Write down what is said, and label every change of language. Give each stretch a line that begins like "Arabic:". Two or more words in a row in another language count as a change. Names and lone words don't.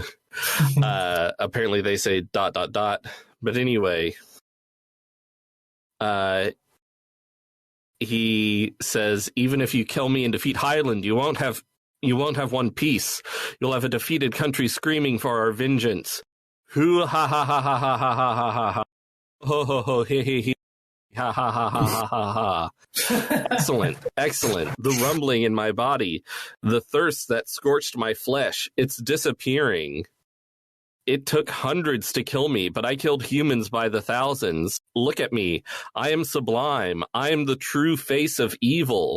English: Apparently they say ... But anyway, he says, even if you kill me and defeat Highland, you won't have one peace. You'll have a defeated country screaming for our vengeance. Hoo ha ha ha ha ha ha ha ha ha ha. Ho ho ho he he he. Ha ha ha ha ha ha ha. Excellent. The rumbling in my body, the thirst that scorched my flesh, it's disappearing. It took hundreds to kill me, but I killed humans by the thousands. Look at me. I am sublime. I am the true face of evil.